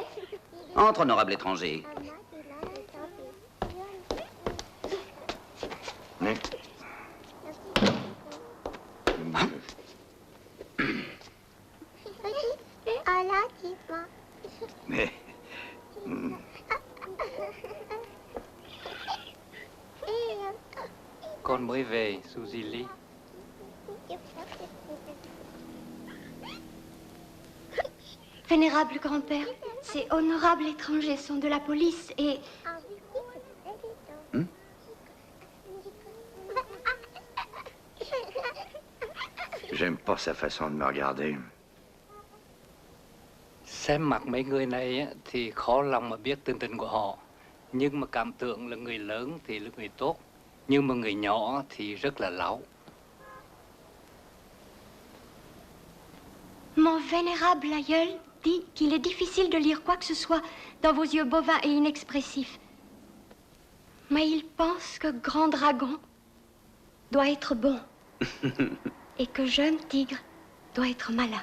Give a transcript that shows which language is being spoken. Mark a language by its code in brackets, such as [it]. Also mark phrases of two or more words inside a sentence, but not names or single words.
[fr] Entre, honorable étranger. Mais... [vi] Con mới về, Suzy Lee. [fr] Vénérable grand-père, ces honorables étrangers sont de la police et... J'aime pas sa façon de me regarder. [vi] Xem mặt mấy người này á, thì khó lòng mà biết tình tình của họ. Nhưng mà cảm tưởng là người lớn thì là người tốt. Nhưng mà người nhỏ thì rất là láo. [fr] Mon vénérable aïeul dit qu'il est difficile de lire quoi que ce soit dans vos yeux bovins et inexpressifs. Mais il pense que grand dragon doit être bon et que jeune tigre doit être malin.